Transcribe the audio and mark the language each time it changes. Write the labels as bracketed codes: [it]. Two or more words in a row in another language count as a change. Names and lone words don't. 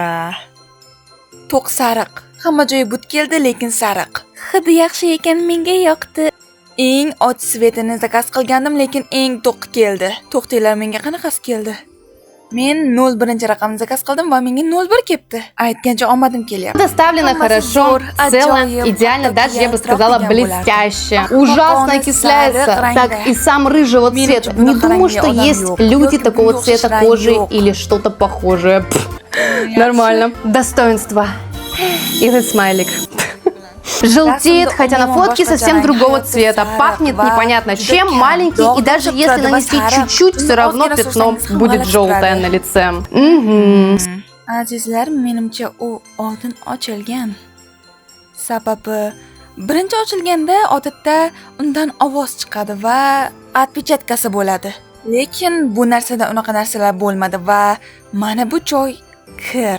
[uz] To'q sariq. Hamma joyi but keldi, lekin sariq. Hidi yaxshi ekan, menga yoqdi. Eng och svetini zakaz qilgandim, lekin eng to'q keldi. To'xtinglar, menga qanaqasi keldi? Men 01-raqamni zakaz qildim va menga 01 kelibdi. Aytgancha omadim kelyapti. [ru] Доставлено хорошо, цело, идеально, даже я бы сказала блестяще. Ужасно окисляется, так и сам рыжего цвета. Не думаю, что есть люди такого цвета кожи или что-то похожее. Нормально. Достоинство. И этот смайлик. Желтеет, хотя на фотке совсем другого цвета. Пахнет непонятно чем, маленький, и даже если нанести чуть-чуть, все равно пятно будет желтое на лице. [uz] Azizlar, menimcha u oldin ochilgan. Sababi birinchi ochilganda odatda undan ovoz chiqadi va отпечаткасы bo'ladi. Lekin bu narsada unaqa narsalar bo'lmadi va mana bu joy kir.